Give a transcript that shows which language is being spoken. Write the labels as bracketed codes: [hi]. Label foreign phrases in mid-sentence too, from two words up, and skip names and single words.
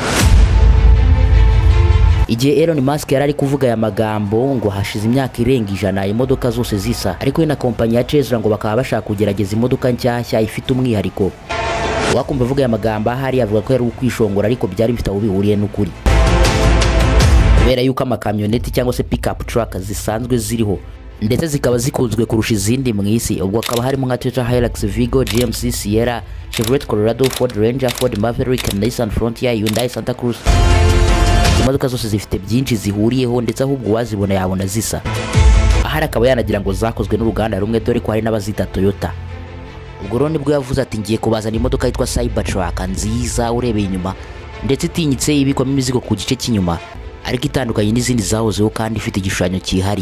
[rw] Igihe Elon Musk yari ari kuvuga aya magambo ngo hashize imyaka irenga 100 imodoka zose zisa, ariko we na kompanyi ya Tesla ngo bakaba bashaka kugerageza imodoka nshyashya ifite umwihariko. Wakumva avuga aya magambo ahari avuga ko yari ukwishongora, ariko byari bifite aho bihuriye n'ukuri, kubera yuko amakamyoneti cyangwa se [en] pickup truck [rw] zisanzwe ziriho ndetse zikaba zikunzwe kurusha izindi mu isi. Ubwo akaba harimo nka Toyota Hilux, Vigo, GMC Sierra, Chevrolet Colorado, Ford Ranger, Ford Maverick, Nissan Frontier, Hyundai Santa Cruz. Imodoka zose zifite byinshi zihuriyeho, ndetse ahubwo wazibona yabona zisa. Ahari akaba yanagira ngo zakozwe n'uruganda rumwe, dore ko hari n'abazita Toyota. Ubwo rero nibwo yavuze ati ngiye kubazana imodoka yitwa Cybertruck nziza urebeye inyuma, ndetse itinyitse ibikwamo imizigo ku gice cy'inyuma, ariko itandukanye n'izindi zahozeho kandi ifite igishushanyo cyihariye.